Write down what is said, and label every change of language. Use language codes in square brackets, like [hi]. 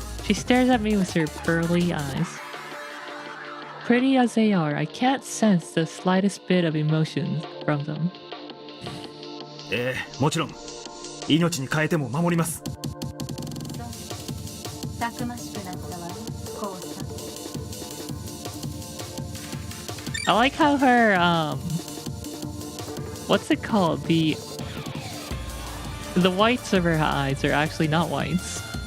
[en] She stares at me with her pearly eyes. Pretty as they are, I can't sense the slightest bit of emotion from them. [ja] もちろん命に変えても守ります。そうたくましくなったわね、コウさん。 [en] I like how her what's it called? The whites of her eyes are actually not whites.